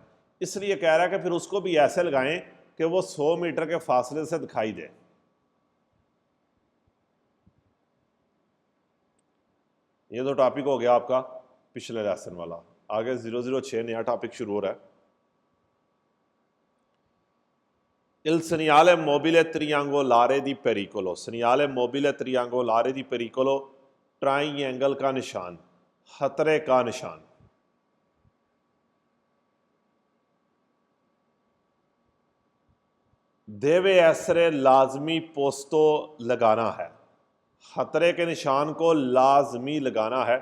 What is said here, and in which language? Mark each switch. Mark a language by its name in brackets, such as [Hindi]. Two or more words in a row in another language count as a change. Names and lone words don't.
[Hindi] इसलिए कह रहा है कि फिर उसको भी ऐसे लगाएं कि वो 100 मीटर के फासले से दिखाई दे। ये तो टॉपिक हो गया आपका पिछले लेसन वाला। आगे 006 नया टॉपिक शुरू हो रहा है। [Italian] Il segnale mobile triangolare di pericolo, segnale mobile triangolare di pericolo, [Hindi] ट्राइंगल का निशान, खतरे का निशान। [Italian] deve essere [Hindi] लाजमी पोस्तो लगाना है, खतरे के निशान को लाजमी लगाना है।